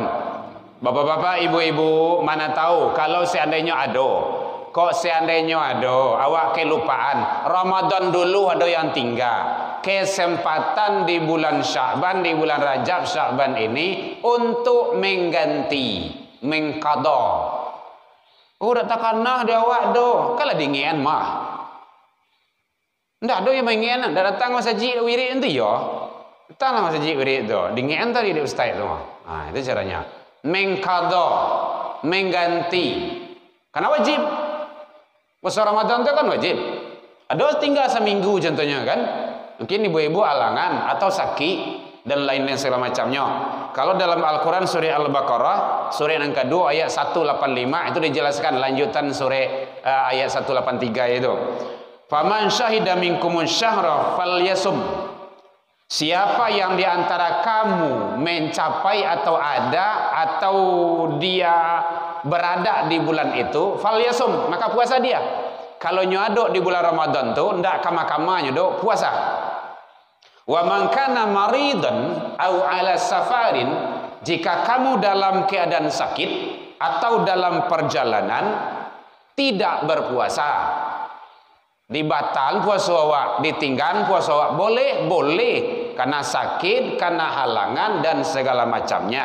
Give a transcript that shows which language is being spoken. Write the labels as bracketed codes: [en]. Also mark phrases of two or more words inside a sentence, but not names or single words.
[id] Bapak-bapak, ibu-ibu, mana tahu kalau seandainya awak kelupaan Ramadan dulu ada yang tinggal. Kesempatan di bulan Sya'ban, di bulan Rajab Sya'ban ini untuk mengganti, mengqadha. Oh, [min] dak takanah dia awak do. Kalau dingin mah. Ndak ada yang mengen, ndak datang masjid wirid itu ya. Datanglah masjid wirid tu. Dingin tadi di ustaz tu. [id] Itu caranya. Mengqadha, mengganti. Karena wajib. Puasa Ramadan itu kan wajib. Ada tinggal seminggu contohnya kan. Mungkin ibu-ibu alangan atau sakit dan lain-lain segala macamnya. Kalau dalam Al-Quran surah Al-Baqarah surah yang kedua ayat 185 itu dijelaskan lanjutan surah ayat 183 itu. [ar] فمن شهد منكم الشهر فليصم. [id] Siapa yang diantara kamu mencapai atau ada atau dia berada di bulan itu, falyasum, maka puasa dia. [min] Kalau nyaduk di bulan Ramadan tu ndak kama-kama nyaduk puasa. [ar] ومن كان مريضا أو على سفر, [id] jika kamu dalam keadaan sakit atau dalam perjalanan tidak berpuasa. Dibatal puasa awak, ditinggal puasa awak, boleh karena sakit, karena halangan dan segala macamnya.